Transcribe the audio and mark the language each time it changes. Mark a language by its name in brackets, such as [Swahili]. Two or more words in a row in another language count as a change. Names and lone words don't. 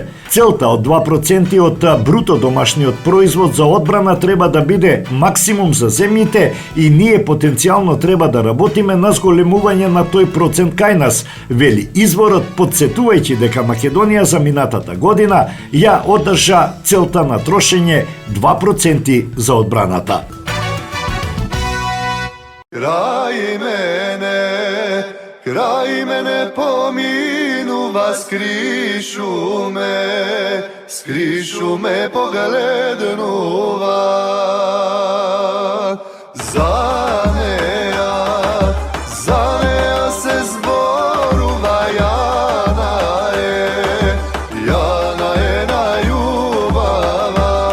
[Macedonian] Целта од 2% од бруто домашниот производ за одбрана треба да биде максимум за земјите и ние потенцијално треба да работиме на зголемување на тој процент кај нас, вели изворот, потсетувајќи дека Македонија за минатата година ја одржа целта на трошење 2% за одбраната. Kraj mene pominuva, skrišu me poglednuva. Zanea se zboruva, Jana je na ljubava.